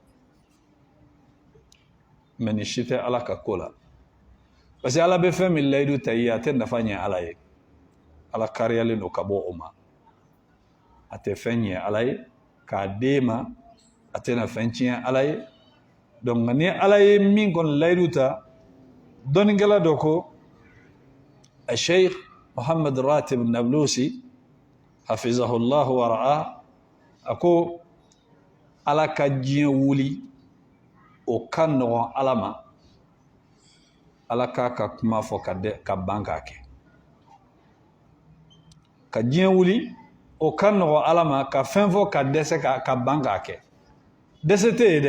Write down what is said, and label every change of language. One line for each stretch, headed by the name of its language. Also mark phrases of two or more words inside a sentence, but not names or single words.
Bambara: mɛ nin si tɛ ala ka ko la parce que ala bɛ fɛn min layidu ta i ye a tɛ nafa ɲɛ ala ye ala kariyalen don ka bɔ o ma a tɛ fɛn ɲɛ ala ye k'a d'e ma a tɛna fɛn tiɲɛ ala ye donc ni ala ye min kɔni layidu ta dɔnnikɛla dɔ ko الشيخ محمد راتب النابلسي
Arabic: حفظه الله ورعاه
Bambara: أكو ala ka diɲɛ wuli o ka nɔgɔn ala ma ala k'a ka kuma fɔ ka ban k'a kɛ ka diɲɛ wuli o ka nɔgɔn ala ma ka fɛn fɔ ka dɛsɛ ka ban k'a kɛ dɛsɛ tɛ yen